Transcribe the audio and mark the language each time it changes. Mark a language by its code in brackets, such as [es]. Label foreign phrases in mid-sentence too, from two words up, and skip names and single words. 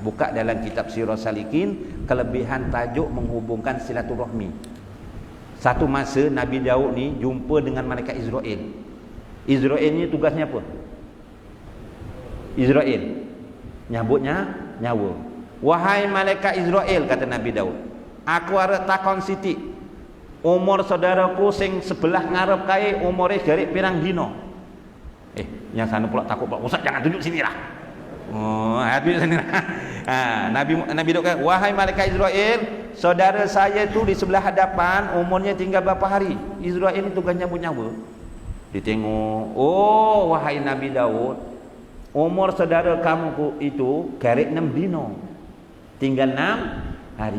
[ms] Buka dalam kitab Sirah Salikin, kelebihan tajuk menghubungkan silaturahmi. Satu masa Nabi Daud ni jumpa dengan malaikat Israel. Israel ni tugasnya apa? Israel nyabutnya nyawa. Wahai malaikat Israel, kata Nabi Daud, [jv] aku arep takon sithik. Umur saudaraku sing sebelah ngarep kae umure garik pirang dino. [ms] Yang sana pula takut pula, Ustaz jangan tunjuk sini lah. Tunjuk sini lah. Nabi Daud kata, wahai malaikat Israel, saudara saya tu di sebelah hadapan, umurnya tinggal berapa hari. Israel ni tugas nyabut nyawa. Dia tengok, oh wahai Nabi Daud, umur saudara kamu itu [jv] garik 6 dino, [ms] tinggal 6 hari.